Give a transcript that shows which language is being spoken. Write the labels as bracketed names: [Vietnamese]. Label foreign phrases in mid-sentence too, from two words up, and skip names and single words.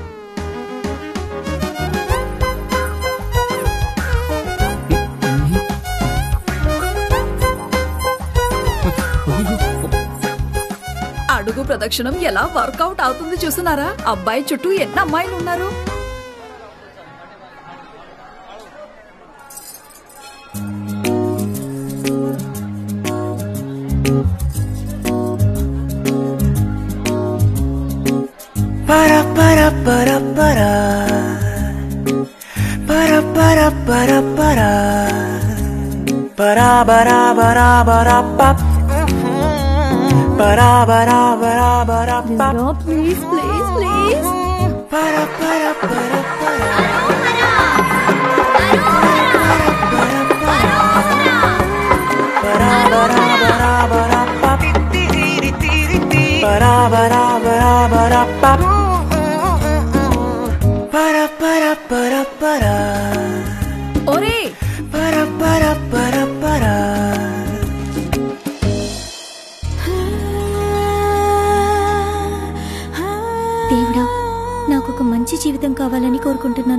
[Telugu] అడుగు ప్రదక్షిణం ఎలా వర్కౌట్ అవుతుంది చూస్తున్నారా? అబ్బాయి చుట్టూ ఎన్ని అమ్మాయిలు ఉన్నారు. Para para para para para para para para para para para para pap para para para para pap. [English] Please please please. Para para para para para para para pap. Para para para para. [Telugu] ఒరే, para para para para. దేవుడా, నాకు ఒక మంచి జీవితం జీవితం కావాలని కోరుకుంటున్నాను.